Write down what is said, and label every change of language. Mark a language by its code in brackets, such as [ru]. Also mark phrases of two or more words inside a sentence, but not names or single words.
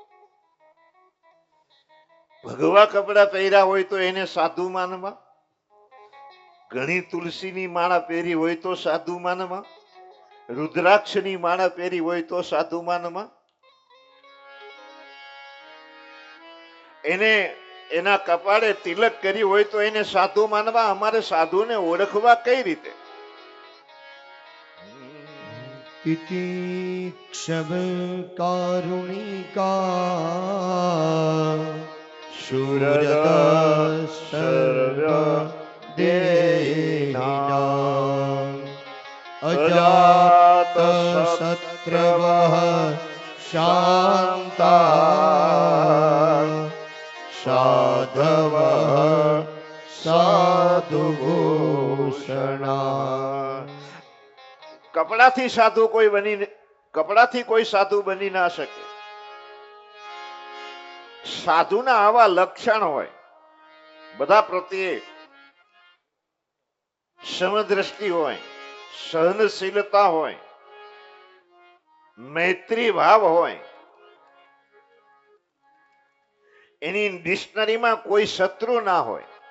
[gu] ભગવા કપડા પહેર્યા હોય તો એને સાધુ માનવા, ઘણી તુલસીની માળા પહેરી હોય તો સાધુ માનવા, રુદ્રાક્ષની માળા પહેરી હોય તો સાધુ માનવા, એને એના કપાળે તિલક કરી હોય તો એને સાધુ માનવા. અમારે સાધુને ઓળખવા કઈ રીતે? [sa] इति क्षम कारुणिका शूरदा सर्व देहिनां अजात शत्रवः शान्ता साधवः साधुभूषणा. [gu] કપડાથી કોઈ સાધુ બની ના શકે. સાધુના આવા લક્ષણ હોય, બધા પ્રત્યે સમદ્રષ્ટિ હોય, સહનશીલતા હોય, મૈત્રી ભાવ હોય, એની ડિક્શનરીમાં કોઈ શત્રુ ના હોય.